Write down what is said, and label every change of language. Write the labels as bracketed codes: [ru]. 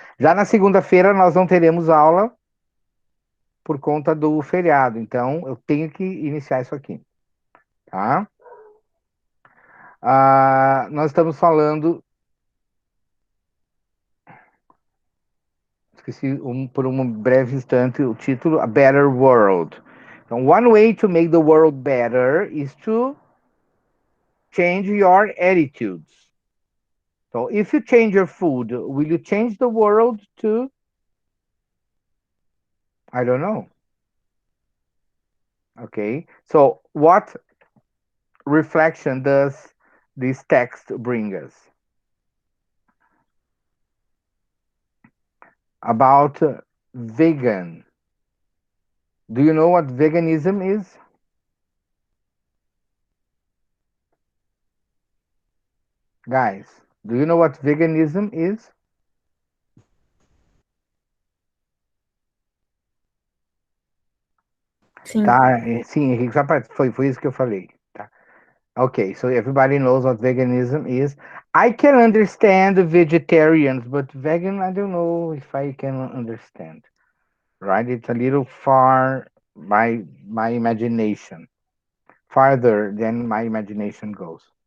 [pt] Já na segunda-feira nós não teremos aula por conta do feriado, então eu tenho que iniciar isso aqui, tá? Nós estamos falando, esqueci por um breve instante o título, A Better World. [en] Então, one way to make the world better is to change your attitudes. So, if you change your food, will you change the world to, I don't know. Okay, so what reflection does this text bring us? About vegan. Do you know what veganism is? Guys, do you know what veganism is? [pt] Sim. Tá, sim, Henrique, foi isso que eu falei. Tá. [en] Okay, so everybody knows what veganism is. I can understand vegetarians, but vegan, I don't know if I can understand. Right? It's a little far my imagination, farther than my imagination goes.